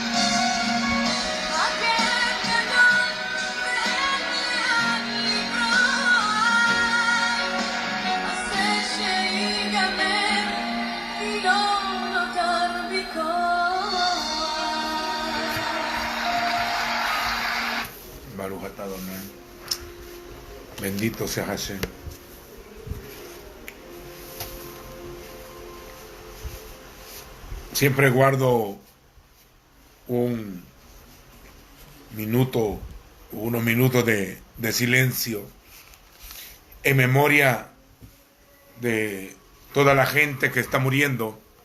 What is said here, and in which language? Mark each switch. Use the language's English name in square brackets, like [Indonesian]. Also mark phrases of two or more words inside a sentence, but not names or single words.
[Hebrew] הכאב גדול ואין לאן לברוח. עשה שיגמר, כי לא נותר בי כוח. ברוך אתה אדני. [Spanish] Bendito sea Hashem. Siempre guardo un minuto, unos minutos de silencio en memoria de toda la gente que está muriendo.